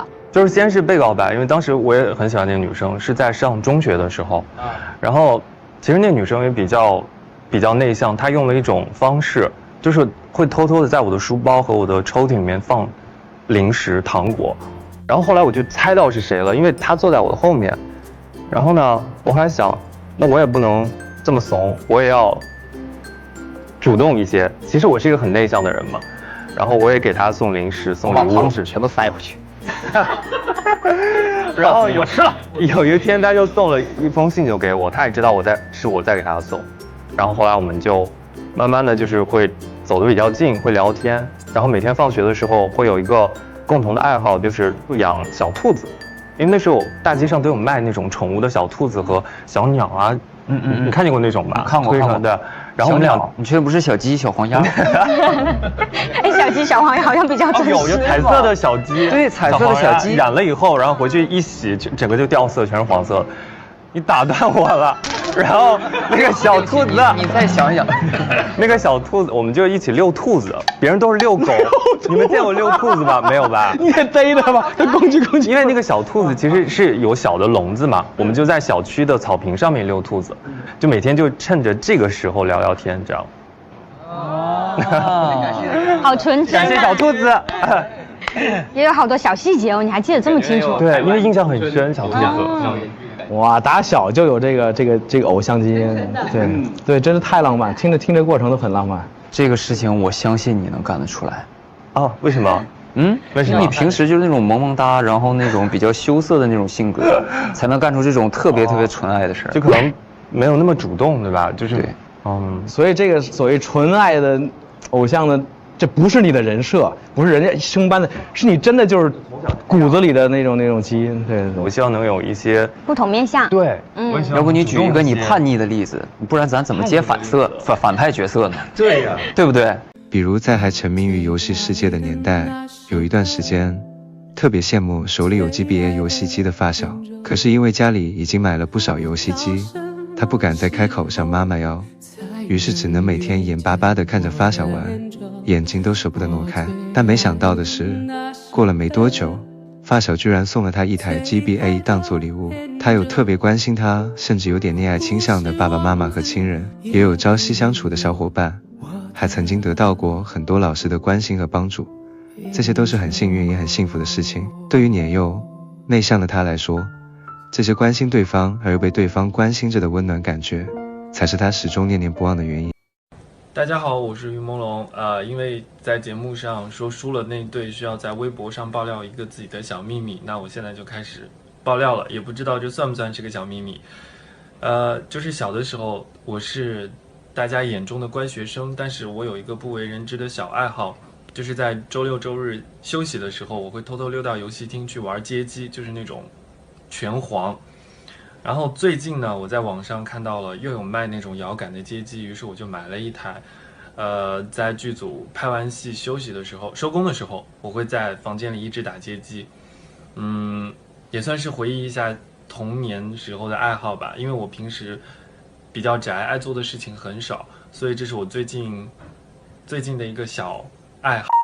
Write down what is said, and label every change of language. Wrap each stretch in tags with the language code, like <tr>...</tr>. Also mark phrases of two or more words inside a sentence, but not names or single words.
<zh>就是先是被告白，因为当时我也很喜欢那个女生，是在上中学的时候，然后其实那女生也比较内向，她用了一种方式，就是会偷偷的在我的书包和我的抽屉裡面放零食糖果，然後後來我就猜到是誰了，因為她坐在我的後面，然後呢，我後來想，那我也不能這麼慫，我也要主動一些。其實我是一個很內向的人嘛，然後我也給她送零食，送禮物，糖紙全都塞回去。然後有一天他就送了一封信就給我，他也知道是我在給他送，然後後來我們就慢慢的就是會走得比較近，會聊天，然後每天放學的時候會有一個共同的愛好，就是養小兔子，因為那時候大街上都有賣那種寵物的小兔子和小鳥啊，你看見過那種吧？看過。對，然後我們倆，你確定不是小雞小黃鴨？哎，小雞小黃鴨好像比較真實。有彩色的小雞，對，彩色的小雞染了以後，然後回去一洗，整個就掉色，全是黃色。你打斷我了。然後那個小兔子，你再想想，那個小兔子，我們就一起遛兔子，別人都是遛狗，你們見過遛兔子嗎？沒有吧？你也逮它吧，它攻擊。因為那個小兔子其實是有小的籠子嘛，我們就在小區的草坪上面遛兔子，就每天就趁着這個時候聊聊天，這樣。好純真、啊。感謝小兔子。也有好多小細節哦，你還記得這麼清楚？對，因為印象很深，小兔子。哇，打小就有這個偶像基因，對，真是太浪漫，聽着過程都很浪漫。這個事情我相信你能幹得出來。哦，為什麼？為什麼？你平時就是那種萌萌噠，然後那種比較羞澀的那種性格，才能幹出這種特別純愛的事。就可能沒有那麼主動，對吧？就是，對，所以這個所謂純愛的偶像呢，這不是你的人設，不是人家生搬的，是你真的就是骨子裡的那種基因。對，我希望能有一些不同面向。對，要不你舉一個你叛逆的例子，不然咱怎麼接反派角色呢？對呀，對不對？比如在還沉迷於遊戲世界的年代，有一段時間特別羨慕手裡有 GBA 遊戲機的發小，可是因為家裡已經買了不少遊戲機，他不敢再開口向媽媽要，於是只能每天眼巴巴地看着發小玩，眼睛都捨不得挪開。但沒想到的是，過了沒多久，發小居然送了他一台 GBA 當作禮物。他有特別關心他，甚至有點戀愛傾向的爸爸媽媽和親人，也有朝夕相處的小夥伴，還曾經得到過很多老師的關心和幫助。這些都是很幸運也很幸福的事情。對於年幼內向的他來說，這些關心對方而又被對方關心着的溫暖感覺，才是他始終念念不忘的原因。大家好，我是於朦朧。因為在節目上說輸了那對需要在微博上爆料一個自己的小秘密，那我現在就開始爆料了，也不知道這算不算是個小秘密。就是小的時候我是大家眼中的乖學生，但是我有一個不為人知的小愛好，就是在周六周日休息的時候，我會偷偷溜到遊戲廳去玩街機，就是那種拳皇。然後最近呢，我在網上看到了又有賣那種搖桿的街機，於是我就買了一台。在劇組拍完戲休息的時候，收工的時候，我會在房間裡一直打街機。也算是回憶一下童年時候的愛好吧。因為我平時比較宅，愛做的事情很少，所以這是我最近的一個小愛好。</zh>